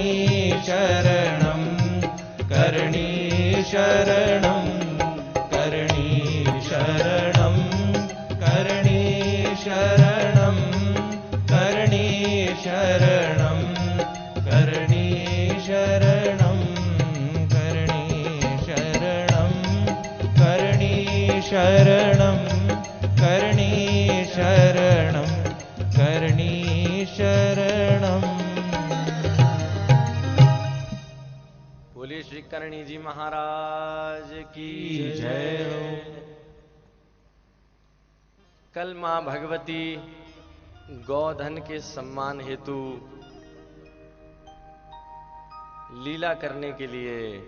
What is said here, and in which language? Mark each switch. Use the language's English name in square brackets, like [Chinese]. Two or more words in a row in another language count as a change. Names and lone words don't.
[Sanskrit] शरणं करणी शरणं करणी शरणं करणी शरणं करणी शरणं करणी शरणं करणी शरणं करणी शरणं करणी शरणं करणी शरणं। [Hindi] बोलिए श्री करणी जी महाराज की जय हो। कल मां भगवती गौधन के सम्मान हेतु लीला करने के लिए